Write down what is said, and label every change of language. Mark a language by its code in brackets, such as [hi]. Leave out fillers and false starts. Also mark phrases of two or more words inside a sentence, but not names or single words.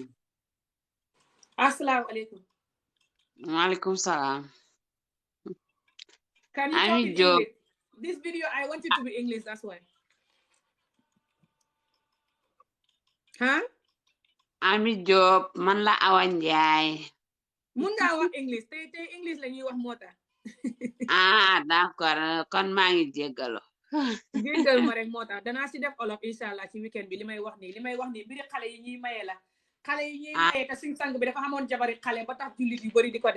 [ar] السلام عليكم. وعليكم السلام. [en] Can you talk in English? This video, I want it to be English, that's why. Huh? [wo] Ami Job, man la Awa Njaay. Mun nga wax English, tey English la ñuy wax moo tax. [fr] Ah, d'accord, [wo] kon maa ngi jéggalu. Jéggal ma rek moo tax danaa si def olof inshallah ci weekend bi li may wax nii biri xale yi ñuy maye la. Xale yi ñuy maye te suñ sang bi dafa xamoon jabari xale ba tax jullit yu bari di ko def.